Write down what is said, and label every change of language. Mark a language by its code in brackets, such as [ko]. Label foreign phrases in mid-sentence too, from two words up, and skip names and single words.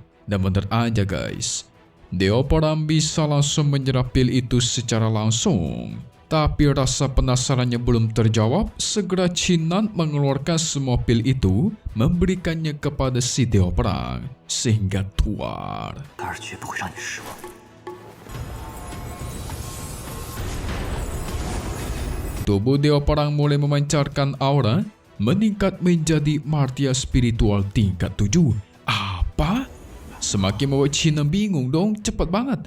[id] Dan bener aja guys, dewa perang bisa langsung menyerap pil itu secara langsung. Tapi rasa penasarannya belum terjawab, segera Qin Nan mengeluarkan semua pil itu, memberikannya kepada si dewa perang, sehingga tuar. [zh] 达尔绝不会让你失望。 [id] Tubuh dewa perang mulai memancarkan aura, meningkat menjadi martia spiritual tingkat 7. Apa? Semakin membuat Qin Nan bingung dong, cepat banget.